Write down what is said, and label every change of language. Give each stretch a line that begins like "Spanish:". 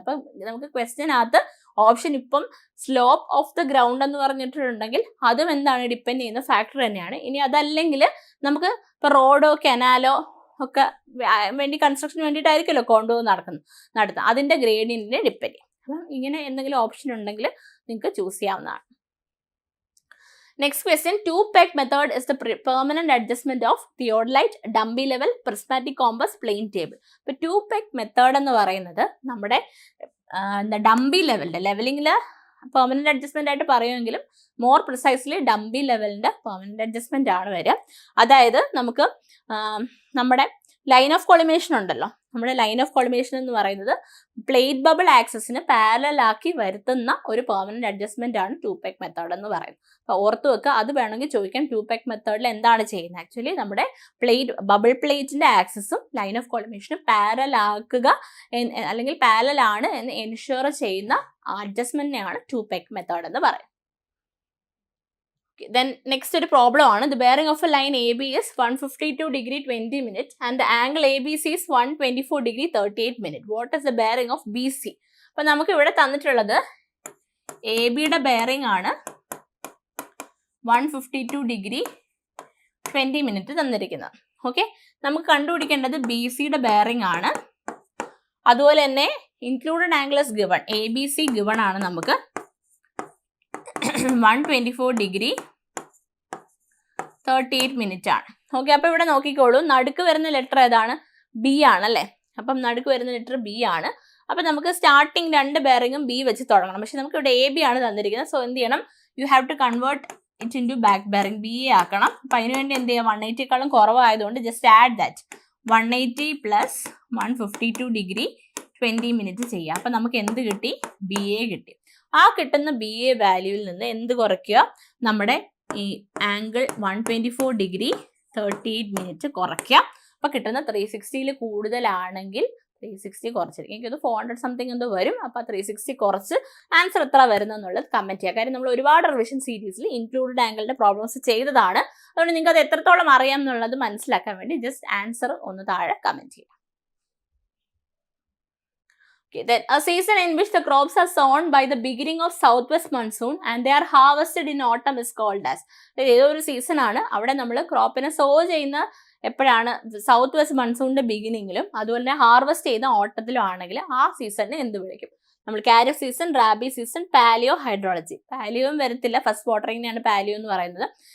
Malayalam: അപ്പം നമുക്ക് ക്വസ്റ്റ്യനകത്ത് ഓപ്ഷൻ ഇപ്പം സ്ലോപ്പ് ഓഫ് ദ ഗ്രൗണ്ട് എന്ന് പറഞ്ഞിട്ടുണ്ടെങ്കിൽ അതും എന്താണ് ഡിപ്പെൻഡ് ചെയ്യുന്ന ഫാക്ടർ തന്നെയാണ്. ഇനി അതല്ലെങ്കിൽ നമുക്ക് ഇപ്പം റോഡോ കനാലോ ഒക്കെ വേണ്ടി കൺസ്ട്രക്ഷന് വേണ്ടിയിട്ടായിരിക്കുമല്ലോ കോണ്ടൂർ നടത്തുന്നത്, അതിൻ്റെ ഗ്രേഡിയന്റിനെ ഡിപ്പെൻഡ് ചെയ്യും. അപ്പം ഇങ്ങനെ എന്തെങ്കിലും ഓപ്ഷൻ ഉണ്ടെങ്കിൽ നിങ്ങൾക്ക് ചൂസ് ചെയ്യാവുന്നതാണ്.
English: Next question, two-peg method is the permanent adjustment of theodolite, dumpy level, prismatic compass, plane table.
Malayalam: ഇപ്പോൾ two-peg method എന്ന് പറയുന്നത് നമ്മുടെ ഡംബി ലെവലിൻ്റെ ലെവലിങ്ങിൽ പെർമനന്റ് അഡ്ജസ്റ്റ്മെന്റ് ആയിട്ട് പറയുമെങ്കിലും
English: more precisely
Malayalam: dumpy ലെവലിൻ്റെ permanent adjustment ആണ് വരിക. അതായത് നമുക്ക് നമ്മുടെ ലൈൻ ഓഫ് കോളിമേഷൻ ഉണ്ടല്ലോ, നമ്മുടെ ലൈൻ ഓഫ് കോളിമേഷൻ എന്ന് പറയുന്നത് പ്ലേറ്റ് ബബിൾ ആക്സസിന് പാരലൽ ആക്കി വരുത്തുന്ന ഒരു പെർമനന്റ് അഡ്ജസ്റ്റ്മെന്റ് ആണ് two-peg മെത്തേഡ് എന്ന് പറയുന്നത്. അപ്പോൾ ഓർത്ത് വെക്കുക, അത് വേണമെങ്കിൽ ചോദിക്കാം. two-peg മെത്തേഡിൽ എന്താണ് ചെയ്യുന്നത്? ആക്ച്വലി നമ്മുടെ ബബിൾ പ്ലേറ്റിന്റെ ആക്സസും ലൈൻ ഓഫ് കോളിമേഷനും പാരലൽ ആക്കുക അല്ലെങ്കിൽ പാരലൽ ആണ് എന്ന് എൻഷുർ ചെയ്യുന്ന അഡ്ജസ്റ്റ്മെന്റിനെയാണ് two-peg മെത്തേഡ് എന്ന് പറയുന്നത്.
English: Then next
Malayalam: ഒരു പ്രോബ്ലം ആണ്.
English: The bearing of a line AB is 152 degree 20 minutes and the angle ABC is 124 degree 38 minutes. What is the bearing of BC?
Malayalam: അപ്പോൾ നമുക്ക് ഇവിടെ തന്നിട്ടുള്ളത് ABയുടെ bearing ആണ് 152 degree 20 minutes തന്നിരിക്കുന്നത്. ഓക്കെ, നമുക്ക് കണ്ടുപിടിക്കേണ്ടത് BCയുടെ bearing ആണ്. അതുപോലെ തന്നെ
English: included angle is given.
Malayalam: ABC given ആണ് നമുക്ക് 124 degree 38 minutes ആണ്. ഓക്കെ, അപ്പോൾ ഇവിടെ നോക്കിക്കോളൂ, നടുക്ക് വരുന്ന ലെറ്റർ ഏതാണ്? ബി ആണല്ലേ. അപ്പം നടുക്ക് വരുന്ന ലെറ്റർ ബി ആണ്. അപ്പം നമുക്ക് സ്റ്റാർട്ടിങ് രണ്ട് ബെയറിങ്ങും ബി വെച്ച് തുടങ്ങണം. പക്ഷെ നമുക്ക് ഇവിടെ എ ബി ആണ് തന്നിരിക്കുന്നത്. സോ എന്ത് ചെയ്യണം?
English: you have to convert it into back bearing,
Malayalam: B A ആക്കണം. അപ്പം അതിനുവേണ്ടി എന്ത് ചെയ്യുക? 180ക്കാളും കുറവായതുകൊണ്ട്
English: just add that
Malayalam: 180 plus 152 degree 20 minutes ചെയ്യാം. അപ്പം നമുക്ക് എന്ത് കിട്ടി? ബി എ കിട്ടി. ആ കിട്ടുന്ന ബി എ വാല്യൂവിൽ നിന്ന് എന്ത് കുറയ്ക്കുക? നമ്മുടെ ഈ ആംഗിൾ 124 degree 38 minutes കുറയ്ക്കുക. അപ്പോൾ കിട്ടുന്ന 360ൽ കൂടുതലാണെങ്കിൽ 360 കുറച്ചിരിക്കും. എനിക്കത് 400 സംതിങ് എന്തോ വരും. അപ്പോൾ 360 കുറച്ച് ആൻസർ എത്ര വരുന്നെന്നുള്ളത് കമൻറ്റ് ചെയ്യുക. കാര്യം നമ്മൾ ഒരുപാട് റിവിഷൻ സീരീസിൽ ഇൻക്ലൂഡഡ് ആംഗിളിൻ്റെ പ്രോബ്ലംസ് ചെയ്തതാണ്. അതുകൊണ്ട് നിങ്ങൾക്ക് അത് എത്രത്തോളം അറിയാം എന്നുള്ളത് മനസ്സിലാക്കാൻ വേണ്ടി ജസ്റ്റ് ആൻസർ ഒന്ന് താഴെ കമൻറ്റ് ചെയ്യുക.
English: Okay, then a season in which the crops are sown by the beginning of southwest monsoon and they are harvested in autumn is called as.
Malayalam: ഏതൊരു സീസൺ ആണ് അവിടെ നമ്മൾ ക്രോപ്പിനെ സോ ചെയ്യുന്ന എപ്പോഴാണ്? സൗത്ത് വെസ്റ്റ് മൺസൂണിന്റെ ബിഗിനിങ്ങിലും അതുപോലെ തന്നെ ഹാർവെസ്റ്റ് ചെയ്യുന്ന ഓട്ടത്തിലും ആണെങ്കിൽ ആ സീസണിനെ എന്ത് വിളിക്കും? നമ്മൾ kharif season, rabi season, paleo, hydrology. പാലിയോയും വരത്തില്ല, ഫസ്റ്റ് വാട്ടറിങ്ങിനെയാണ് പാലിയോ എന്ന് പറയുന്നത്.